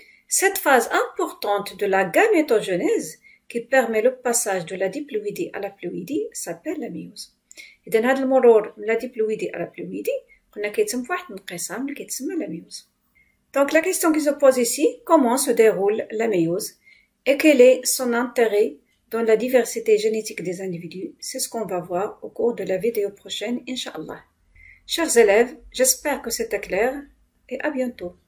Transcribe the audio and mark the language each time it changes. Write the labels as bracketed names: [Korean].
[French] Cette phase importante de la gamétogenèse qui permet le passage de la diploïdie à la ploïdie s'appelle la méiose. [Arabic] إذا هذا المرور من [French] la diploïdie à la ploïdie [Arabic] قلنا كيتم في واحد الانقسام اللي كيتسمى la méiose. [French] Donc la question qui se pose ici, comment se déroule la méiose et quel est son intérêt dans la diversité génétique des individus? C'est ce qu'on va voir au cours de la vidéo prochaine, Inch'Allah. Chers élèves, j'espère que c'était clair et à bientôt.